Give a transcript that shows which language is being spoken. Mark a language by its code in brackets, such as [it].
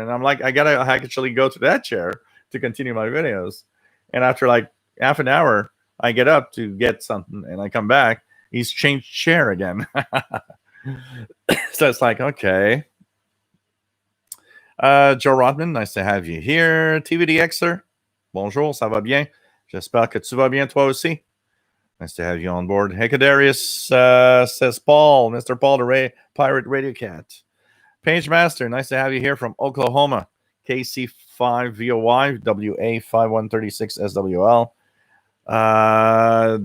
[en] And I'm like, I gotta actually go to that chair to continue my videos. And after like half an hour, I get up to get something and I come back. He's changed chair again. So it's like, okay. Joe Rodman, nice to have you here. [fr] TVDXer, bonjour, ça va bien? J'espère que tu vas bien toi aussi. [en] Nice to have you on board. Hecadarius says Paul, Mr. Paul the Pirate Radio Cat. Page Master, nice to have you here from Oklahoma. KC5VOY, WA5136 SWL.